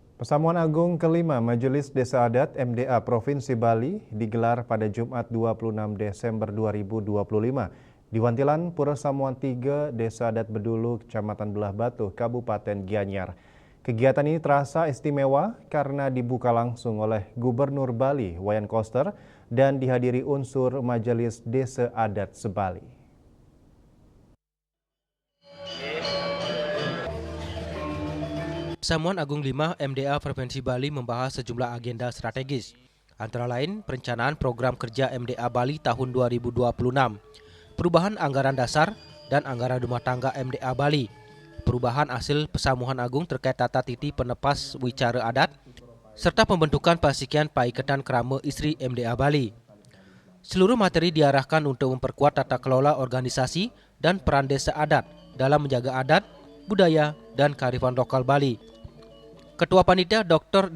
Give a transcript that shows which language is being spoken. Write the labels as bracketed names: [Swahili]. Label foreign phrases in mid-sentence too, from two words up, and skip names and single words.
[Indonesian] Persamuan Agung kelima Majelis Desa Adat MDA Provinsi Bali digelar pada Jumat 26 Desember 2025 di Wantilan Pura Samuan 3, Desa Adat Bedulu, Kecamatan Belah Batu, Kabupaten Gianyar. Kegiatan ini terasa istimewa karena dibuka langsung oleh Gubernur Bali, Wayan Koster, dan dihadiri unsur Majelis Desa Adat Sebali. Persamuan Agung 5 MDA Provinsi Bali membahas sejumlah agenda strategis, antara lain perencanaan program kerja MDA Bali tahun 2026, perubahan anggaran dasar dan anggaran rumah tangga MDA Bali, perubahan hasil Persamuan Agung terkait tata titi penepas wicara adat, serta pembentukan Pasikian Paiketan Krama Istri MDA Bali. Seluruh materi diarahkan untuk memperkuat tata kelola organisasi dan peran desa adat dalam menjaga adat, budaya, dan kearifan lokal Bali. Ketua Panitia Dr.